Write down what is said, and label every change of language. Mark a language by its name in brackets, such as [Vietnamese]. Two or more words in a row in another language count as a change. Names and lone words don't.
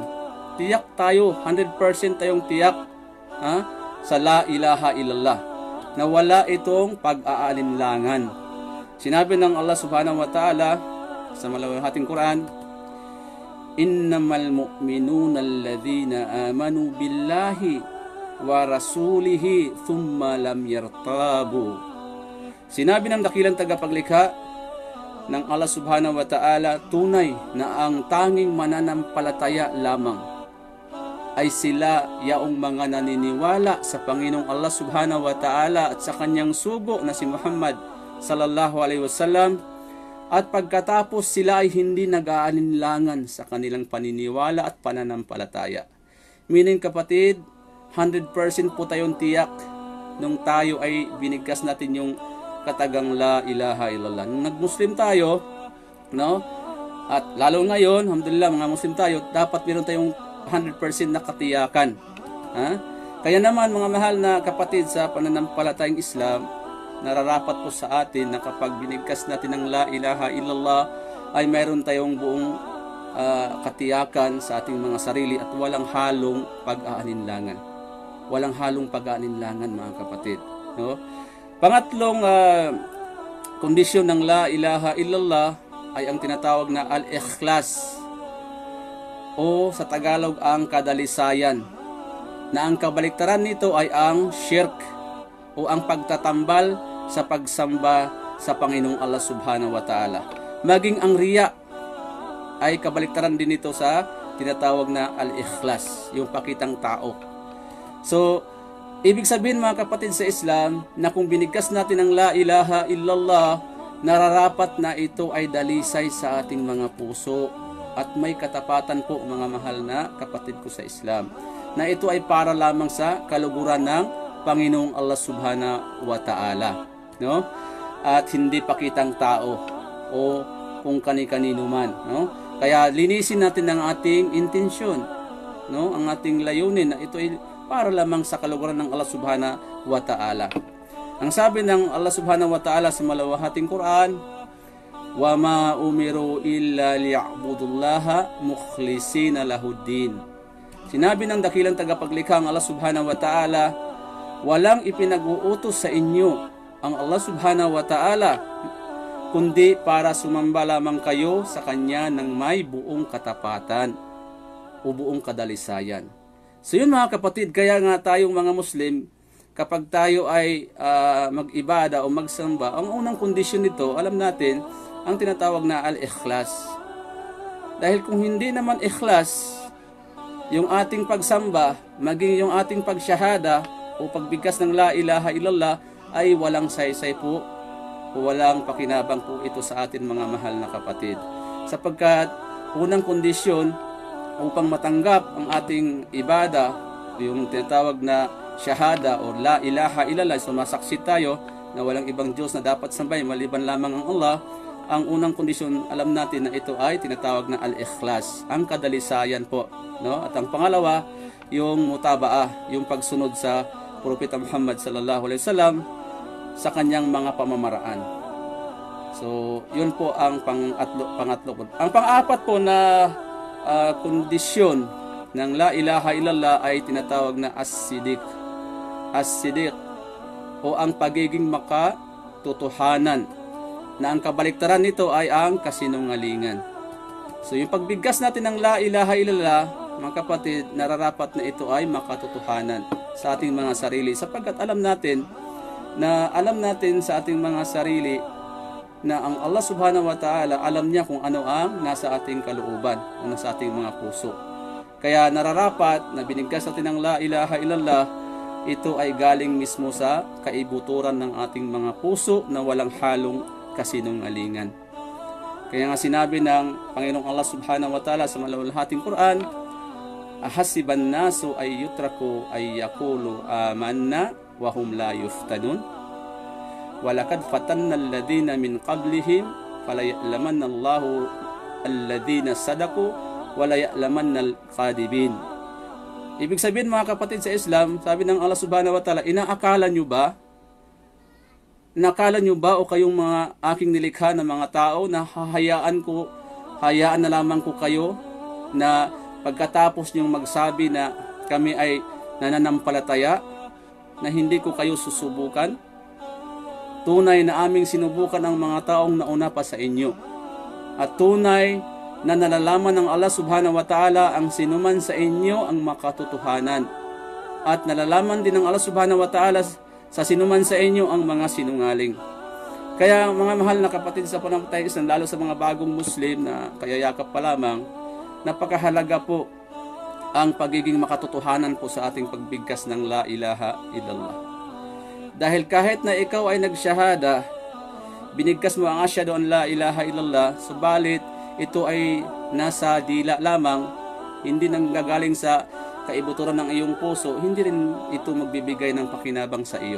[Filipino] Tiyak tayo, 100% tayong tiyak sa [Arabic] لا إله إلا الله, [Filipino] na wala itong pag-aalinlangan. Sinabi ng Allah [Arabic] سبحانه وتعالى [Filipino] sa malawahating Quran, [Arabic] إنما المؤمنون الذين آمنوا بالله ورسوله ثم لم يرتابوا. [Filipino] Sinabi ng dakilang tagapaglikha ng Allah [Arabic] سبحانه وتعالى, [Filipino] tunay na ang tanging mananampalataya lamang ay sila yaong mga naniniwala sa Panginoong Allah [Arabic] سبحانه وتعالى [Filipino] at sa kanyang sugo na si Muhammad [Arabic] صلى الله عليه وسلم, [Filipino] at pagkatapos sila ay hindi nag-aalinlangan sa kanilang paniniwala at pananampalataya. Meaning, kapatid, 100% po tayong tiyak nung tayo ay binigkas natin yung katagang [Arabic] لا إله إلا الله. [Filipino] Nung nag-Muslim tayo, at lalo ngayon, alhamdulillah, mga Muslim tayo, dapat meron tayong 100% na katiyakan. Kaya naman, mga mahal na kapatid sa pananampalatayang Islam, nararapat po sa atin na kapag binigkas natin ng [Arabic] لا إله إلا الله [Filipino] ay mayroon tayong buong katiyakan sa ating mga sarili at walang halong pag-aalinlangan. Walang halong pag-aalinlangan, mga kapatid. Pangatlong kondisyon ng [Arabic] لا إله إلا الله [Filipino] ay ang tinatawag na al-ikhlas, o sa Tagalog ang kadalisayan, na ang kabaliktaran nito ay ang shirk o ang pagtatambal sa pagsamba sa Panginoong Allah [Arabic] سبحانه وتعالى. [Filipino] Maging ang riya ay kabaliktaran din ito sa tinatawag na al-ikhlas, yung pakitang tao. So, ibig sabihin, mga kapatid sa Islam, na kung binigkas natin ang [Arabic] لا إله إلا الله, [Filipino] nararapat na ito ay dalisay sa ating mga puso at may katapatan po, mga mahal na kapatid ko sa Islam, na ito ay para lamang sa kaluguran ng Panginoong Allah [Arabic] سبحانه وتعالى, [Filipino] at hindi pakitang tao o kung kani-kanino man, Kaya linisin natin ang ating intensyon, ang ating layunin, na ito ay para lamang sa kaluguran ng Allah [Arabic] سبحانه وتعالى. [Filipino] Ang sabi ng Allah [Arabic] سبحانه وتعالى [Filipino] sa malawahating Quran, [Arabic] وما أمروا إلا ليعبدوا الله مخلصين له الدين. [Filipino] Sinabi ng dakilang tagapaglikha ang Allah [Arabic] سبحانه وتعالى, [Filipino] walang ipinag-uutos sa inyo ang Allah [Arabic] سبحانه وتعالى, [Filipino] kundi para sumamba lamang kayo sa Kanya ng may buong katapatan o buong kadalisayan. So yun mga kapatid, kaya nga tayong mga Muslim, kapag tayo ay mag-ibada o magsamba, ang unang kondisyon nito, alam natin, ang tinatawag na al-ikhlas. Dahil kung hindi naman ikhlas, yung ating pagsamba, maging yung ating pagsyahada o pagbigkas ng [Arabic] لا إله إلا الله, [Filipino] ay walang saysay po o walang pakinabang po ito sa atin mga mahal na kapatid. Sapagkat unang kondisyon upang matanggap ang ating ibada, yung tinatawag na syahada o [Arabic] لا إله إلا الله, [Filipino] sumasaksi tayo na walang ibang Diyos na dapat sambahin maliban lamang ang Allah, ang unang kondisyon alam natin na ito ay tinatawag na al-ikhlas, ang kadalisayan po, no? At ang pangalawa, yung mutabaah, yung pagsunod sa Propeta Muhammad [Arabic] صلى الله عليه وسلم [Filipino] sa kanyang mga pamamaraan. So, yun po ang pangatlo po. Ang pang-apat po na kondisyon ng [Arabic] لا إله إلا الله [Filipino] ay tinatawag na as-sidiq. As-sidiq o ang pagiging makatotohanan, na ang kabaliktaran nito ay ang kasinungalingan. So, yung pagbigkas natin ng [Arabic] لا إله إلا الله, [Filipino] mga kapatid, nararapat na ito ay makatotohanan sa ating mga sarili, sapagkat alam natin sa ating mga sarili na ang Allah [Arabic] سبحانه وتعالى, [Filipino] alam niya kung ano ang nasa ating kalooban, o nasa ating mga puso. Kaya nararapat na binigkas natin ng [Arabic] لا إله إلا الله, [Filipino] ito ay galing mismo sa kaibuturan ng ating mga puso na walang halong kasinungalingan. Kaya nga sinabi ng Panginoong Allah [Arabic] سبحانه وتعالى [Filipino] sa maluwalhating Quran, [Arabic] أحسب الناس أن يتركوا أن يقولوا آمنا وهم لا يفتنون ولقد فتنا الذين من قبلهم فليعلمن الله الذين صدقوا وليعلمن الكاذبين. [Filipino] Ibig sabihin mga kapatid sa Islam, sabi ng Allah [Arabic] سبحانه وتعالى, [Filipino] nakala nyo ba o kayong mga aking nilikha na mga tao na hayaan na lamang ko kayo na pagkatapos nyong magsabi na kami ay nananampalataya, na hindi ko kayo susubukan? Tunay na aming sinubukan ang mga taong nauna pa sa inyo. At tunay na nalalaman ng Allah [Arabic] سبحانه وتعالى [Filipino] ang sinuman sa inyo ang makatotohanan. At nalalaman din ng Allah [Arabic] سبحانه وتعالى [Filipino] sa sinuman sa inyo ang mga sinungaling. Kaya mga mahal na kapatid sa pananampalataya, lalo sa mga bagong Muslim na kayayakap pa lamang, napakahalaga po ang pagiging makatotohanan po sa ating pagbigkas ng [Arabic] لا إله إلا الله. [Filipino] Dahil kahit na ikaw ay nagsyahada, binigkas mo ang [Arabic] أشهد أن لا إله إلا الله, [Filipino] subalit ito ay nasa dila lamang, hindi nanggagaling sa kaibuturan ng iyong puso, hindi rin ito magbibigay ng pakinabang sa iyo.